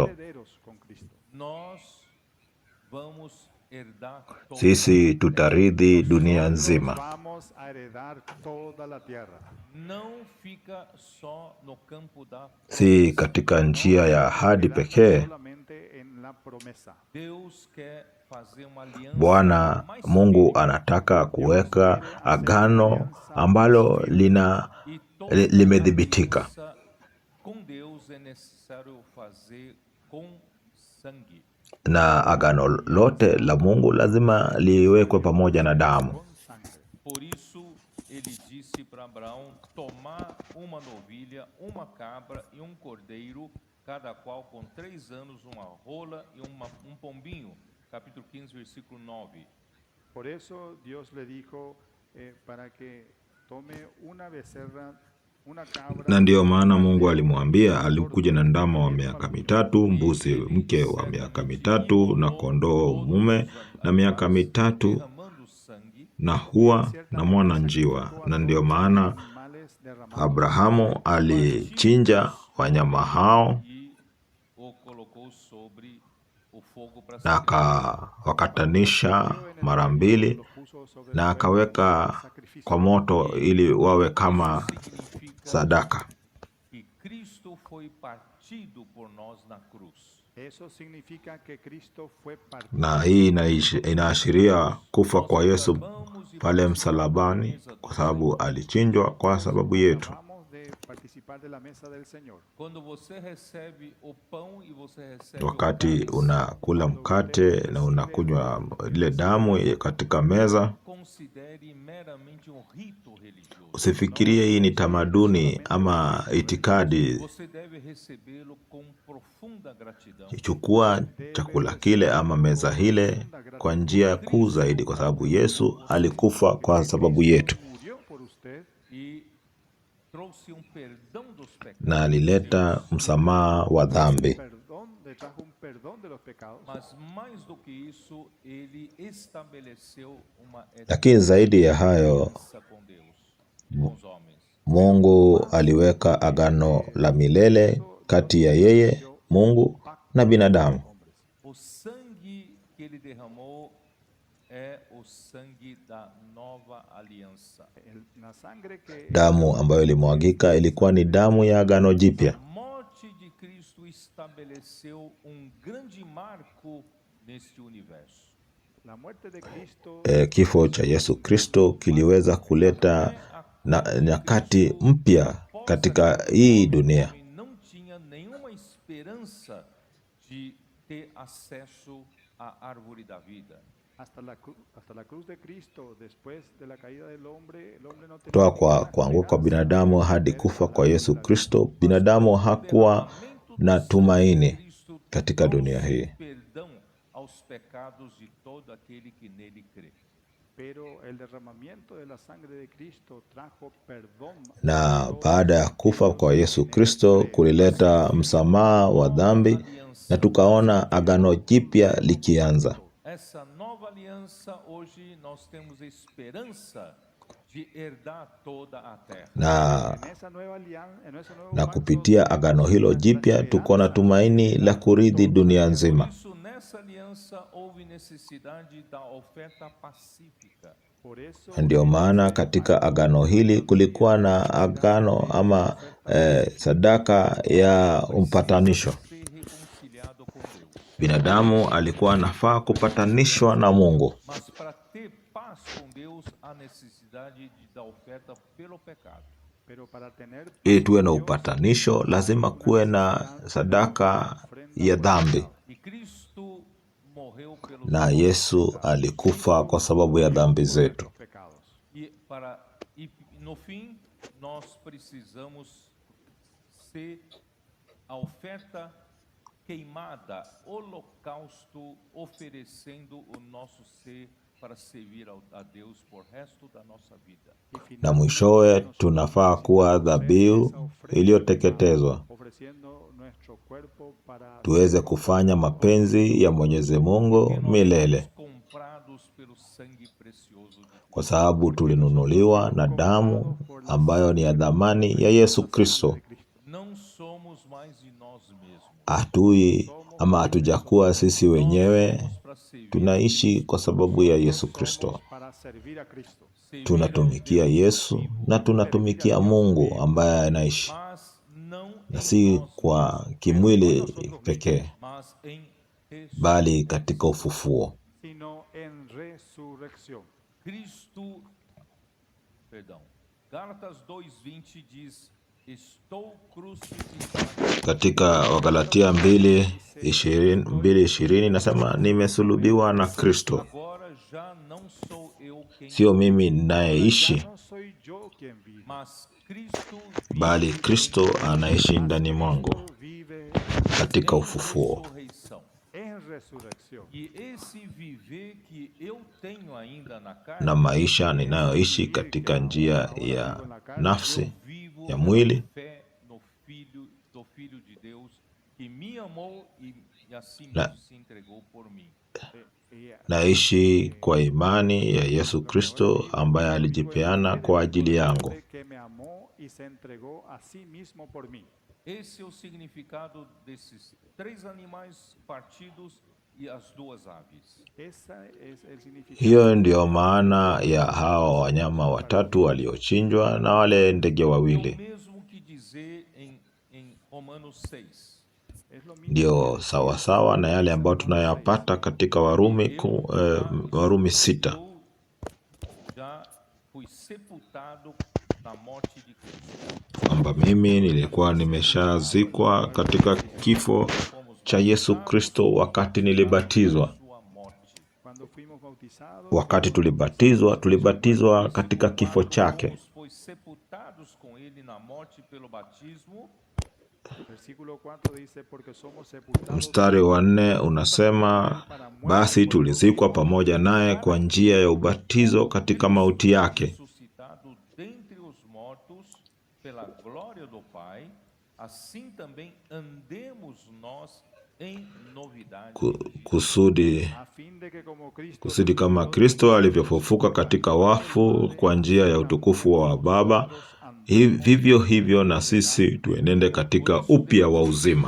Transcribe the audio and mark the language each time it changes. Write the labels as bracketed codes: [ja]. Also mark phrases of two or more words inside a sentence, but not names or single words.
[es] Herederos con Cristo. [pt] nós vamos herdar todo. [sw] Sisi tutarithi dunia nzima. [es] Vamos a heredar toda la tierra. [pt] Não fica só no campo da [sw] Si katika njia ya ahadi pekee. [es] Solamente en la promesa. [pt] Deus quer fazer uma aliança [sw] Bwana [pt] mais [sw] Mungu anataka kuweka agano ambalo [pt] e toda [sw] limedhibitika. [pt] aliança com Deus é necessário fazer com sangue. [sw] Na agano lote la Mungu lazima liwekwe pamoja na damu. [es] Con sangre. [pt] Por isso ele disse para Abraão tomar uma novilha, uma cabra e um cordeiro, cada qual com 3 anos, uma rola e um pombinho. Capítulo 15, versículo 9. [es] Por eso Dios le dijo para que tome una becerra, una cabra. [sw] Na ndiyo maana Mungu alimwambia, alikuja na ndama wa miaka mitatu, mbuzi mke wa miaka mitatu, na kondoo mume na miaka mitatu, [pt] Derramando sangue, [sw] na hua na mwana njiwa. Na ndiyo maana [es] Animales derramados. [sw] Abrahamu alichinja wanyama hao [pt] e o colocou sobre o o fogo para [sw] na akawakatanisha mara mbili [es] los puso sobre [sw] na [es] el fuego como [sw] akaweka [es] sacrificio. [sw] kwa moto ili wawe kama [pt] significa [sw] sadaka. [pt] que Cristo foi partido por nós na cruz. [es] Eso significa que Cristo fue partido. [sw] Na hii inaashiria kufa kwa Yesu [pt] Acabamos de [sw] pale [pt] participar da [sw] msalabani, [pt] mesa do [sw] kwa sababu [pt] Senhor. [sw] alichinjwa kwa sababu yetu. [es] Acabamos de participar de la mesa del Señor. [pt] Quando você recebe o pão e você recebe o [sw] Wakati [pt] cálice, [sw] unakula mkate na unakunywa ile damu katika meza, [pt] considere meramente um rito religioso. [sw] usifikirie hii ni tamaduni ama itikadi. [pt] Você deve recebê-lo com profunda gratidão. [sw] Chukua chakula kile ama meza hile kwa njia kuu zaidi, kwa sababu Yesu alikufa kwa sababu yetu [es] Murió por usted [pt] E trouxe perdão dos pecados. [sw] na alileta msamaha wa dhambi. [es] le trajo un perdón de los pecados. [pt] Mas mais do que isso, ele estabeleceu uma [sw] Lakini zaidi ya hayo, [pt] aliança com Deus, com os homens. [sw] Mungu aliweka agano la milele kati ya yeye, Mungu, na binadamu. [pt] O sangue que ele derramou é o sangue da nova aliança. [es] La sangre que [sw] Damu ambayo ilimwagika ilikuwa ni damu ya agano jipya. [pt] A morte de Cristo estabeleceu grande marco neste universo. [es] la muerte de Cristo [sw] Kifo cha Yesu Kristo kiliweza kuleta nyakati mpya katika hii dunia. [pt] Não tinha nenhuma esperança de ter acesso à árvore da vida. [es] hasta la cruz de Cristo, después de la caída del hombre, el hombre no tenía [sw] Kutoka kwa [es] ninguna [sw] kuanguka kwa [es] esperanza [sw] binadamu hadi kufa kwa Yesu Kristo, binadamu hakuwa na tumaini katika dunia hii. [pt] Perdão aos pecados de todo aquele que nele crê. [es] Pero el derramamiento de la sangre de Cristo trajo perdón. [sw] Na baada ya kufa kwa Yesu Kristo kulileta msamaha wa dhambi, na tukaona agano jipya likianza. [pt] Essa nova aliança, hoje nós temos esperança de herdar toda a terra. [es] En esa nueva alianza, en ese nuevo [sw] Na [es] pacto, [sw] kupitia agano hilo jipya tuko na tumaini la kurithi dunia [pt] Por [sw] nzima. [pt] isso, nessa aliança houve necessidade da oferta pacífica. [es] por eso [sw] Ndio maana katika agano hili kulikuwa na agano ama sadaka ya upatanisho. [pt] Ser reconciliado com Deus. [sw] Binadamu alikuwa anafaa kupatanishwa na Mungu, [pt] Mas para ter paz com Deus, há necessidade da oferta pelo pecado. [es] pero para tener [sw] ili tuwe na upatanisho lazima kuwe na sadaka ya dhambi, [pt] E Cristo morreu pelos [sw] na Yesu alikufa kwa sababu ya dhambi zetu. [pt] pecados. E no fim nós precisamos ser a oferta queimada, holocausto, oferecendo o nosso ser para servir a Deus por resto da nossa vida. [sw] Na mwishowe tunafaa kuwa dhabihu iliyoteketezwa, [es] Ofreciendo nuestro cuerpo para [sw] tuweze kufanya mapenzi ya Mwenyezi Mungu milele, [pt] Comprados pelo sangue precioso de [sw] kwa sababu tulinunuliwa na damu ambayo ni ya dhamani ya Yesu Kristo. [pt] Não somos mais de nós mesmos. [sw] Hatui ama hatujakuwa sisi wenyewe, [pt] Para servir, [sw] tunaishi kwa sababu ya Yesu Kristo. [es] para servir a Cristo. [sw] Tunatumikia Yesu na tunatumikia Mungu ambaye anaishi, [pt] mas não [sw] na [pt] em [sw] si [pt] nós, [sw] kwa kimwili pekee, [pt] mas em [sw] bali katika ufufuo. [es] Sino en resurrección. Cristo. [pt] Perdão. Gálatas 2:20 diz: Estou crucificado. [sw] Katika Wagalatia 2:20 nasema nimesulubiwa na Kristo. [pt] Agora já não sou eu quem [sw] Sio mimi ninayeishi, [es] Ya no soy yo quien vive, [pt] mas Cristo [sw] bali Kristo anaishi ndani mwangu [pt] vive [sw] katika ufufuo. [pt] ressurreição. [es] en resurrección. [pt] E esse viver que eu tenho ainda na [sw] Na [pt] carne, [sw] maisha ninayoishi katika njia ya nafsi [pt] vivo [sw] ya mwili, [pt] fé no Filho de Deus que me amou e assim [sw] Na- [pt] mesmo se entregou por mim. [sw] naishi kwa imani ya Yesu Kristo ambaye alijipeana kwa ajili yangu. [es] Que me amó y se entregó a sí mismo por mí. [pt] Esse é o significado desses três animais partidos e as duas aves. [es] Esa es el significado [sw] Hiyo ndiyo maana ya hawa wanyama watatu waliochinjwa na wale ndege [pt] É o [sw] wawili. [pt] mesmo que dizer em Romanos 6. [es] es lo mismo [sw] Ndio sawasawa na yale ambayo tunayapata katika Warumi 6, [pt] Eu já fui sepultado na morte de Cristo. [sw] kwamba mimi nilikuwa nimeshazikwa katika kifo cha Yesu Kristo wakati nilibatizwa. [pt] Sua morte. [es] cuando fuimos bautizados. [sw] Wakati tulibatizwa katika kifo chake. [pt] Fomos, pois, sepultados com ele na morte pelo batismo, [es] Versículo 4 dice porque somos sepultados [sw] Mstari wa 4 unasema, basi tulizikwa pamoja naye kwa njia ya ubatizo katika mauti yake, [pt] ressuscitado dentre os mortos pela glória do Pai, assim também andemos nós em novidade. [sw] kusudi [es] a fin de que como Cristo [sw] kusudi kama Kristo alivyofufuka katika wafu kwa njia ya utukufu wa Baba, vivyo hivyo na sisi tuenende katika upya wa uzima.